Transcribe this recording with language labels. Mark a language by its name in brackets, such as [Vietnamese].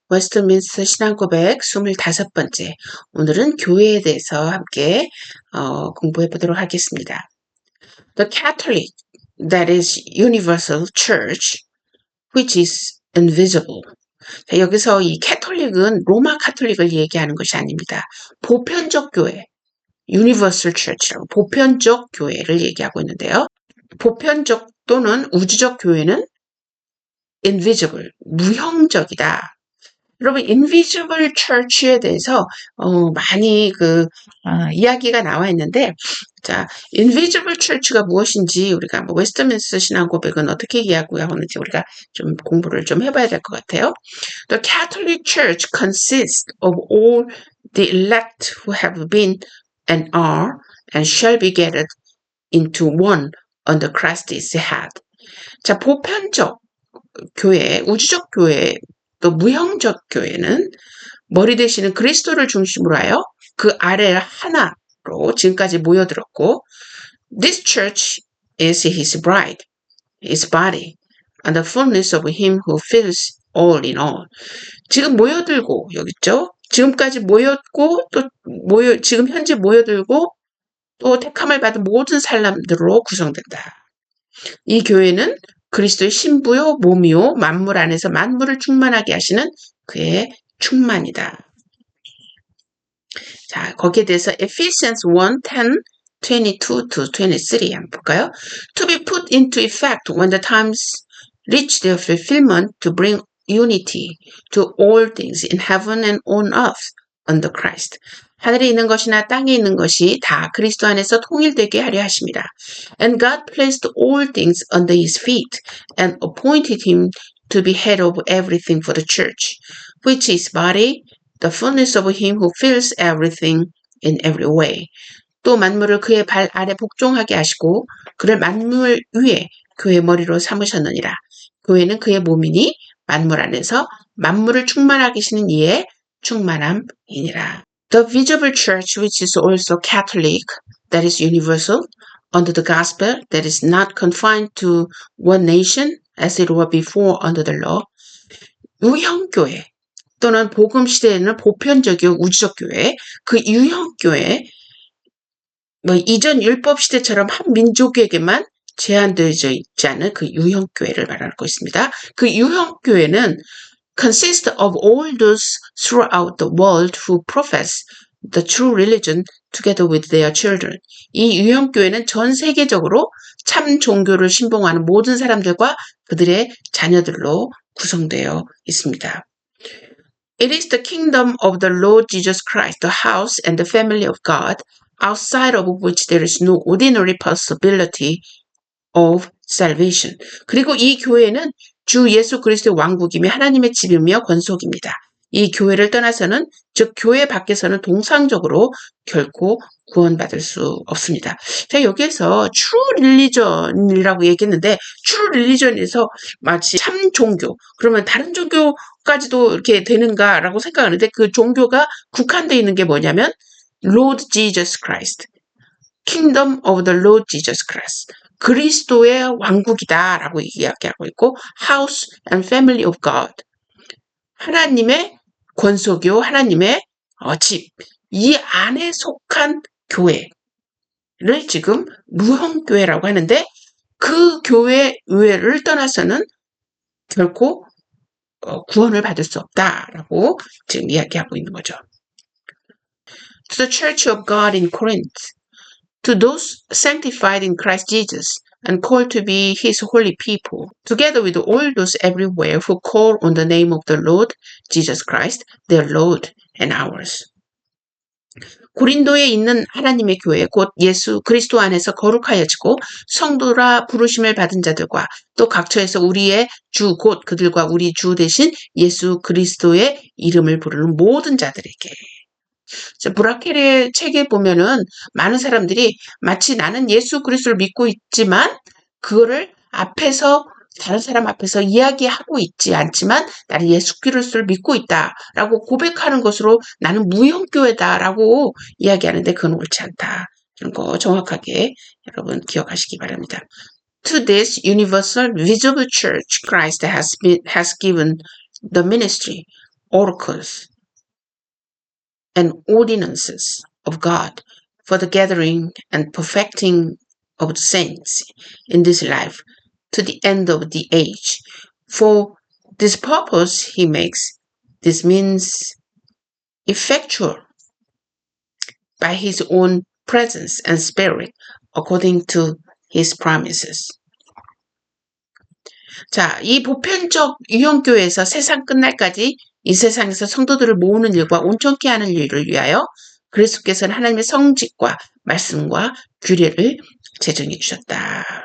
[Korean] 웨스트민스터 신앙고백 25번째. 오늘은 교회에 대해서 함께 공부해 보도록 하겠습니다. [English] The Catholic, that is universal church, which is invisible. [Korean] 자, 여기서 이 캐톨릭은 로마 카톨릭을 얘기하는 것이 아닙니다. 보편적 교회, universal church라고 보편적 교회를 얘기하고 있는데요. 보편적 또는 우주적 교회는 invisible, 무형적이다. 여러분, invisible church에 대해서 많이 이야기가 나와 있는데, 자, invisible church가 무엇인지 우리가 웨스트민스터 신앙고백은 어떻게 이해하고 하는지 우리가 좀 공부를 좀 해봐야 될 것 같아요. [English] The Catholic Church consists of all the elect who have been and are and shall be gathered into one under Christ's head. [Korean] 자, 보편적 교회, 우주적 교회, 또 무형적 교회는 머리 되시는 그리스도를 중심으로 하여 그 아래 하나로 지금까지 모여들었고, [English] This church is his bride, his body, and the fullness of him who fills all in all. [Korean] 지금 모여들고, 여기 있죠? 지금까지 모였고, 지금 현재 모여들고, 또 택함을 받은 모든 사람들로 구성된다. 이 교회는 그리스도의 신부요, 몸이요, 만물 안에서 만물을 충만하게 하시는 그의 충만이다. 자, 거기에 대해서 Ephesians 1:10, 22-23 한번 볼까요? [English] To be put into effect when the times reach their fulfillment to bring unity to all things in heaven and on earth under Christ. [Korean] 하늘에 있는 것이나 땅에 있는 것이 다 그리스도 안에서 통일되게 하려 하십니다. [English] And God placed all things under his feet and appointed him to be head of everything for the church, which is body, the fullness of him who fills everything in every way. [Korean] 또 만물을 그의 발 아래 복종하게 하시고 그를 만물 위에 그의 머리로 삼으셨느니라. 교회는 그의 몸이니 만물 안에서 만물을 충만하게 하시는 이의 충만함이니라. [English] The visible church, which is also Catholic, that is universal, under the gospel, that is not confined to one nation, as it were before under the law. [Korean] 유형교회 또는 복음 시대에는 보편적이고 우주적 교회, 그 유형교회, 이전 율법 시대처럼 한 민족에게만 제한되어져 있지 않은 그 유형교회를 말하고 있습니다. 그 유형교회는 [English] consist of all those throughout the world who profess the true religion together with their children. [Korean] 이 유형교회는 전 세계적으로 참 종교를 신봉하는 모든 사람들과 그들의 자녀들로 구성되어 있습니다. [English] It is the kingdom of the Lord Jesus Christ, the house and the family of God, outside of which there is no ordinary possibility of salvation. [Korean] 그리고 이 교회는 주 예수 그리스도의 왕국이며 하나님의 집이며 권속입니다. 이 교회를 떠나서는, 즉 교회 밖에서는 동상적으로 결코 구원받을 수 없습니다. 자, 여기에서 true religion이라고 얘기했는데 true religion에서 마치 참 종교, 그러면 다른 종교까지도 이렇게 되는가라고 생각하는데 그 종교가 국한되어 있는 게 뭐냐면 [English] Lord Jesus Christ, Kingdom of the Lord Jesus Christ. [Korean] 그리스도의 왕국이다라고 이야기하고 있고 [English] House and Family of God. [Korean] 하나님의 권속이요, 하나님의 집. 이 안에 속한 교회를 지금 무형교회라고 하는데 그 교회를 떠나서는 결코 구원을 받을 수 없다라고 지금 이야기하고 있는 거죠. [English] To the Church of God in Corinth, to those sanctified in Christ Jesus and called to be his holy people, together with all those everywhere who call on the name of the Lord Jesus Christ, their Lord and ours. [Korean] 고린도에 있는 하나님의 교회, 곧 예수 그리스도 안에서 거룩하여지고 성도라 부르심을 받은 자들과 또 각처에서 우리의 주, 곧 그들과 우리 주 대신 예수 그리스도의 이름을 부르는 모든 자들에게. 브라켈의 책에 보면은 많은 사람들이 마치 나는 예수 그리스도를 믿고 있지만 그거를 다른 사람 앞에서 이야기하고 있지 않지만 나는 예수 그리스도를 믿고 있다라고 고백하는 것으로 나는 무형교회다라고 이야기하는데 그건 옳지 않다. 이런 거 정확하게 여러분 기억하시기 바랍니다. [English] To this universal visible church, Christ has given the ministry, oracles, and ordinances of God for the gathering and perfecting of the saints in this life to the end of the age. For this purpose he makes this means effectual by his own presence and spirit according to his promises. [Korean] 자, 이 보편적 유형교회에서 세상 끝날까지 이 세상에서 성도들을 모으는 일과 온전케 하는 일을 위하여 그리스도께서는 하나님의 성직과 말씀과 규례를 제정해 주셨다.